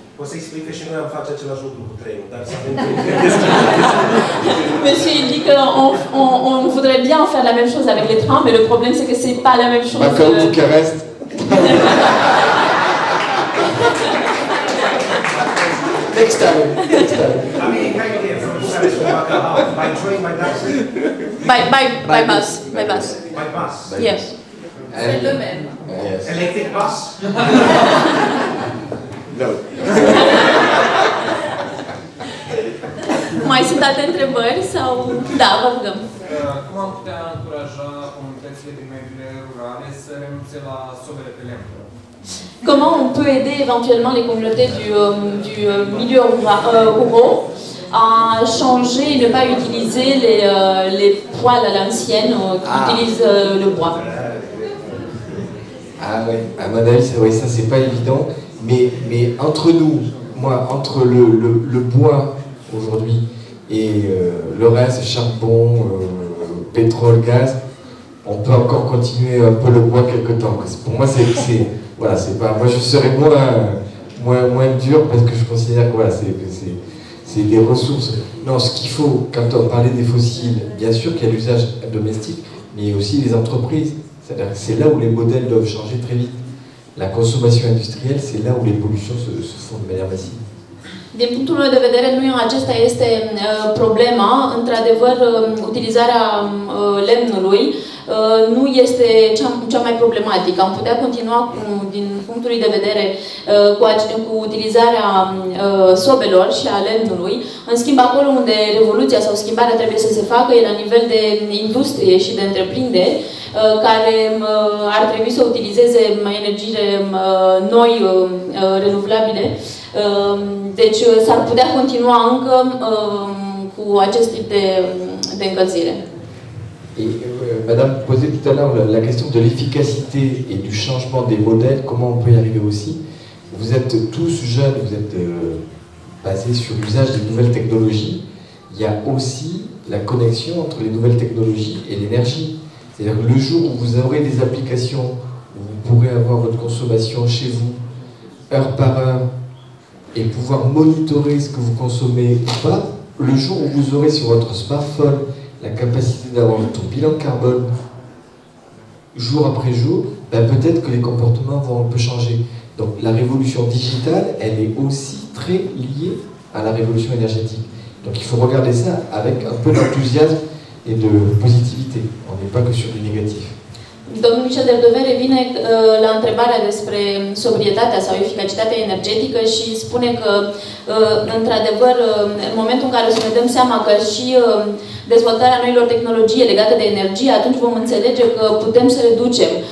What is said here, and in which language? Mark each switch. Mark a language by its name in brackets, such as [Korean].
[Romanian] O să explic că și noi am face același lucru cu trenul, dar să avem [French] Monsieur, il dit qu'on voudrait bien faire la même chose avec les trains, mais le problème c'est que c'est pas la même chose. Bacău, Bucarest. [English] Next time. I mean, you can't get from Bucharest to Bacău by train, by taxi? By bus. By bus. By bus? Yes. [French] C'est le même. [English] Yes. Electric bus? No. [Romanian] Mai sunt alte întrebări sau... Da, vă rugăm. Cum am putea încuraja comunitățile din mediile rurale să renunțe la sobele pe lemn? [French] Comment on peut aider éventuellement les communautés du milieu ruraux à changer et ne pas utiliser les poêles à l'ancienne qui utilisent le bois? Ah ouais, à mon avis, ça c'est pas évident, mais entre nous, moi, entre le bois aujourd'hui et le reste, charbon, pétrole, gaz, on peut encore continuer un peu le bois quelque temps. Pour moi, voilà, c'est pas. Moi, je serais moins dur parce que je considère que voilà, c'est des ressources. Non, ce qu'il faut, quand on parlait des fossiles, bien sûr qu'il y a l'usage domestique, mais il y a aussi les entreprises. C'est-à-dire que c'est là où les modèles doivent changer très vite. La consommation industrielle, c'est là où les pollutions se font de manière massive. [Romanian] Din punctul meu de vedere, nu acesta este problema. Într-adevăr, utilizarea lemnului nu este cea mai problematică. Am putea continua din punctul de vedere cu utilizarea sobelor și a lemnului. În schimb, acolo unde revoluția sau schimbarea trebuie să se facă e la nivel de industrie și de întreprinderi care ar trebui să utilizeze energiile noi, renovabile. Deci s-ar putea continua încă cu acest tip de încălzire. [French] Et Madame posait tout à l'heure la question de l'efficacité et du changement des modèles, comment on peut y arriver aussi. Vous êtes tous jeunes, vous êtes basés sur l'usage des nouvelles technologies. Il y a aussi la connexion entre les nouvelles technologies et l'énergie. C'est-à-dire que le jour où vous aurez des applications, où vous pourrez avoir votre consommation chez vous, heure par heure, et pouvoir monitorer ce que vous consommez ou pas, le jour où vous aurez sur votre smartphone la capacité d'avoir ton bilan carbone jour après jour, ben peut-être que les comportements vont un peu changer. Donc la révolution digitale, elle est aussi très liée à la révolution énergétique. Donc il faut regarder ça avec un peu d'enthousiasme et de positivité. On n'est pas que sur du négatif. [Romanian] Domnul Michel Derdover revine la întrebarea despre sobrietatea sau eficacitatea energetică și spune că, într-adevăr, în momentul în care o să ne dăm seama că și dezvoltarea noilor tehnologii legate de energie, atunci vom înțelege că putem să reducem.